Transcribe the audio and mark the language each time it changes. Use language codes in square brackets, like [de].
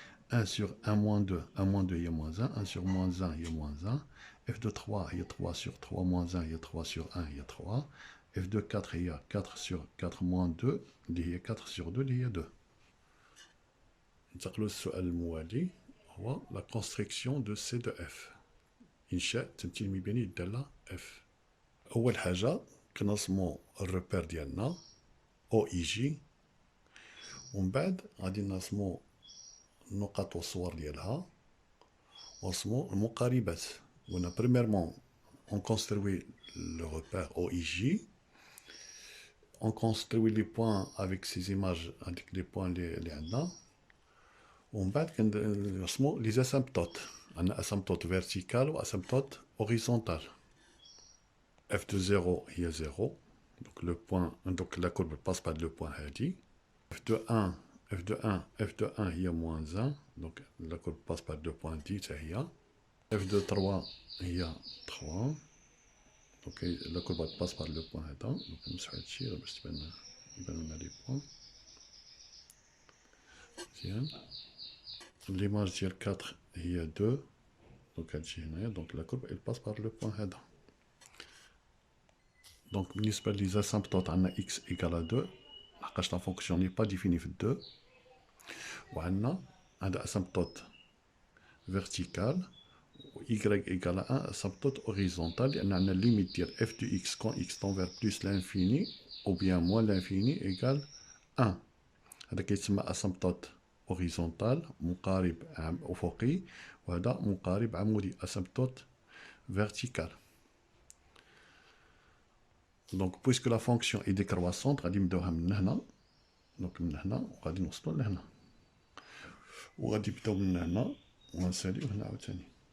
[fr] 1 sur 1 moins 2, 1 moins 2, il y a moins 1. 1 sur moins 1, il y a moins 1. f de 3, il y a 3 sur 3 moins 1, il y a 3 sur 1, il y a 3. f de 4, il y a 4 sur 4 moins 2, il y a 4 sur 2, il y a 2. [ar] ننتقلوا للسؤال الموالي هو [fr] la construction de C de F. [ar] إنشاء تمثيل مباني للدالة F. أول حاجة كنرسمو الريبير ديالنا أو إي جي ومن بعد غادي نرسمو النقط والصور ديالها ونرسمو المقاربات. [fr] قلنا بريميرمون on construit le repère OIJ, on construit les points avec ces images, avec les points [ar] اللي عندنا ومن بعد كنرسمو [fr] les asymptotes. عندنا asymptote vertical و asymptote horizontal. f de 0 هي 0 donc le point, donc la courbe passe par le point هادي. f de 1 هي moins 1 donc la courbe passe par le point 10 حتى هي. f de 3 هي 3 donc la courbe passe par le point هذا. [ar] donc نمسحو هادشي باش يبانو لنا لي بوان مزيان. [fr] l'image ديال 4 هي 2 donc هادشي هنايا donc la courbe elle passe par le point هذا. donc [ar] بالنسبة لي [fr] asymptotes عندنا x égale à 2 لحقاش لا فونكسيون ني با ديفيني في 2 وعندنا asymptote verticale, y égale à 1 asymptote horizontale, et on a la limite de f de x quand x tend vers plus l'infini, ou bien moins l'infini, égale 1. [ar] هذا كيتسمى asymptote horizontal مقارب أفقي، وهذا مقارب عمودي asymptote vertical. [fr] Donc puisque la fonction est décroissante [ar] غادي نبداوها من هنا، دونك من هنا وغادي نوصلوا لهنا، وغادي نبداو من هنا وغنساليو هنا عاوتاني.